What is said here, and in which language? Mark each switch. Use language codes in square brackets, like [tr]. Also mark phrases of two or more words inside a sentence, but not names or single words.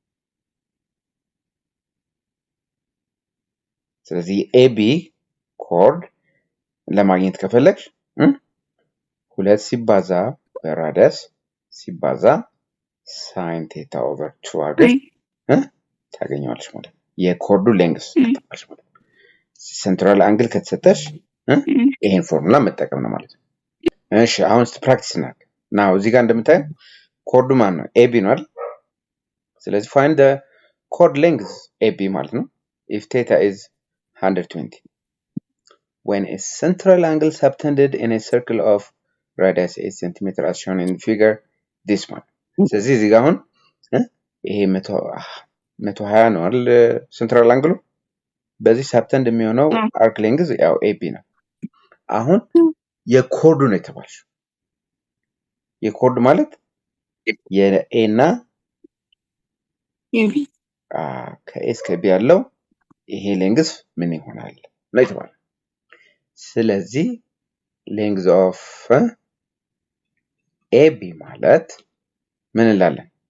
[am] ስለዚህ AB ኮርድ ለማግኘት ከፈለግሽ 2 ሲባዛ በራዲየስ ሲባዛ [en] sin theta over 2 [am] አድርገሽ ታገኘዋለሽ ማለት ነው። የኮርዱ ሌንግዝ ታገኛለሽ ማለት ነው። [en] central angle [am] ከተሰጠሽ ይሄን ፎርሙላ መጠቀም ነው ማለት ነው። እሺ አሁን ፕራክቲስ እናድርግ። ናው እዚህ ጋር እንደምታየው ኮርዱ ማን ነው? AB ነው አይደል? [en] ስለዚህ find the chord length AB [am] ማለት ነው [en] if theta is 120 when a central angle subtended in a circle of radius 8 cm as shown in figure this one. [am] ስለዚህ እዚህ ጋር አሁን ይሄ 120 ነው አይደል? [en] central angle [am] በዚህ ሰብተንድ የሚሆነው [en] arc length [am] ያው AB ነው። አሁን የኮርዱ ነው የተባልሽው። የኮርድ ማለት የኤ እና የቢ ከኤ እስከ ቢ ያለው ይሄ ሌንግዝ ምን ይሆናል ነው የተባለው። ስለዚህ [en] length of AB [am] ማለት ምን እንላለን?